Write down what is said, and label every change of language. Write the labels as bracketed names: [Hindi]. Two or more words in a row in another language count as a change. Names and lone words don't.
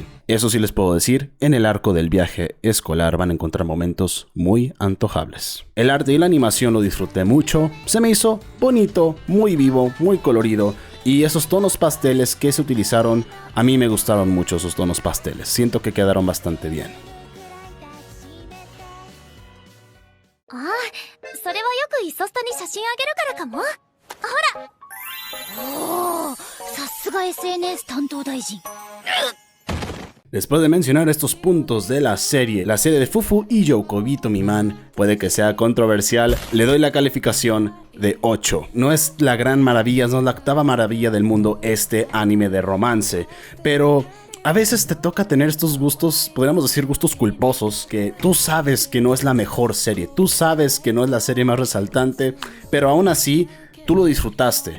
[Spanish] Eso sí les puedo decir, en el arco del viaje escolar van a encontrar momentos muy antojables. El arte y la animación lo disfruté mucho, se me hizo bonito, muy vivo, muy colorido, y esos tonos pasteles que se utilizaron, a mí me gustaron mucho esos tonos pasteles, siento que quedaron bastante bien. [Japanese] それはよくイソスタに写真あげるからかも。ほら。おお、さすが SNS 担当大臣。 [Spanish] Después de mencionar estos puntos de la serie de Fufu y Youkobi Tomiman puede que sea controversial, le doy la calificación de 8. No es la gran maravilla, no es la octava maravilla del mundo este anime de romance, pero a veces te toca tener estos gustos, podríamos decir gustos culposos, que tú sabes que no es la mejor serie, tú sabes que no es la serie más resaltante, pero aún así tú lo disfrutaste.